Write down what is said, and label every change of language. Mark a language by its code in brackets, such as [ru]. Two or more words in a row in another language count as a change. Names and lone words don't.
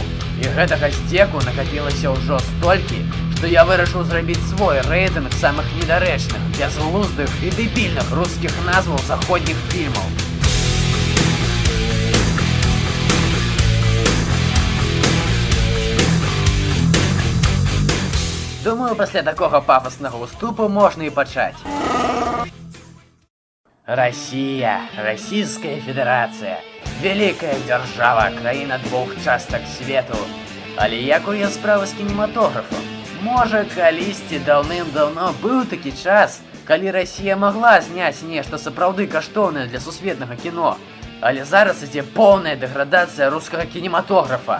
[be] І гэтага здзеку накапілася ўжо столькі, што я вырашыў зрабіць свой рэйтынг самых недарэчных, бязглуздых і дэбільных рускіх назваў заходніх фільмаў. Думаю, пасля такога пафаснага ўступу можна і пачаць. [ru] Россия, Российская Федерация, великая держава, [be] краіна двух частак свету. Але якая справа з кінематографам? Можа, калісьці даўным-даўно быў такі час, калі Россия могла зняць нешта сапраўды каштоўнае для сусветнага кіно. Але зараз ідзе поўная дэградацыя рускага кінематографа.